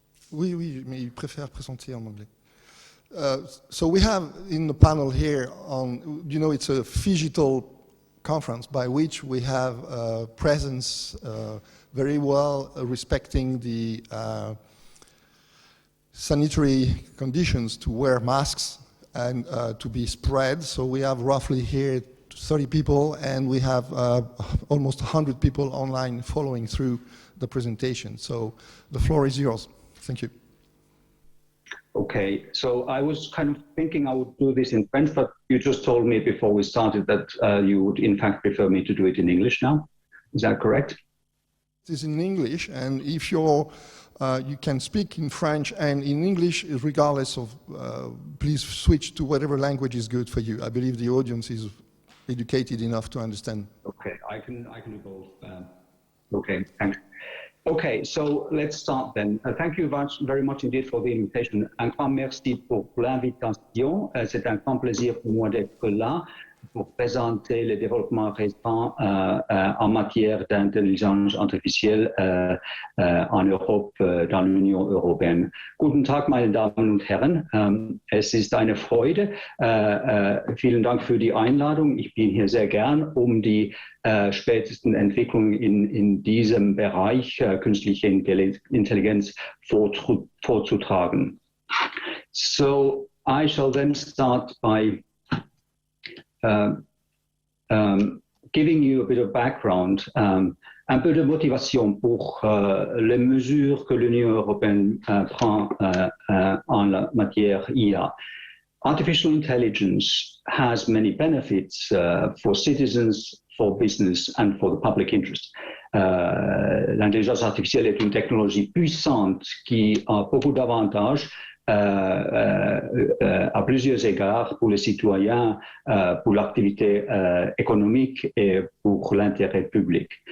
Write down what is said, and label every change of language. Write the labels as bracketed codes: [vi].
[fr] Oui, mais il préfère présenter en anglais. [en] So we have in the panel here on, you know, it's a phygital conference by which we have presence very well respecting the sanitary conditions to wear masks and to be spread. So we have roughly here 30 people, and we have almost 100 people online following through the presentation. So the floor is yours. Thank you. Okay, so I was kind of thinking I would do this in French, but you just told me before we started that you would in fact prefer me to do it in English now. Is that correct? It is in English, and if you're, you can speak in French and in English, regardless of, please switch to whatever language is good for you. I believe the audience is educated enough to understand. Okay, I can do both. Okay, thanks. Okay, so let's start then. Thank you very much indeed for the invitation. [fr] Un grand merci pour l'invitation. C'est un grand plaisir pour moi d'être là pour présenter les développements récents en matière d'intelligence artificielle en Europe, dans l'Union européenne. [de] Guten Tag, meine Damen und Herren. Es ist eine Freude. Vielen Dank für die Einladung. Ich bin hier sehr gern, um die spätesten Entwicklungen in diesem Bereich künstliche Intelligenz vorzutragen. [en] So I shall then start by giving you a bit of background, [fr] un peu de motivation pour les mesures que l'Union européenne prend en la matière IA. [en] artificial intelligence has many benefits for citizens, for business, and for the public interest. [fr] L'intelligence artificielle est une technologie puissante qui a beaucoup d'avantages à plusieurs égards pour les citoyens, pour l'activité économique et pour l'intérêt public.